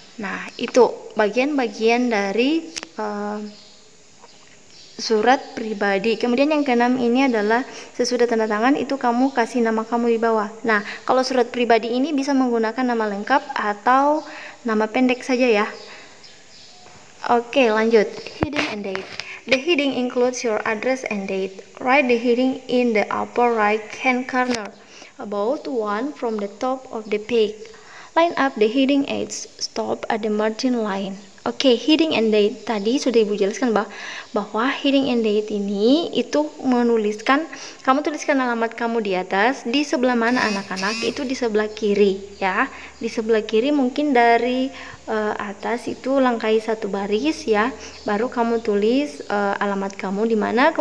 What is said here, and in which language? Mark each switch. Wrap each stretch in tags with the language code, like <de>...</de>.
<id>Nah, itu bagian-bagian dari surat pribadi. Kemudian yang keenam ini adalah sesudah tanda tangan itu kamu kasih nama kamu di bawah. Nah, kalau surat pribadi ini bisa menggunakan nama lengkap atau nama pendek saja ya. Oke, lanjut.</id> <en>Heading and date. The heading includes your address and date. Write the heading in the upper right hand corner, about one from the top of the page. Line up the heading aids. Stop at the margin line.</en> <id>Oke, heading and date tadi sudah Ibu jelaskan bahwa heading and date ini itu menuliskan, kamu tuliskan alamat kamu di atas, di sebelah mana anak-anak, itu di sebelah kiri ya. Di sebelah kiri mungkin dari atas itu langkai satu baris ya, baru kamu tulis alamat kamu di mana.</id>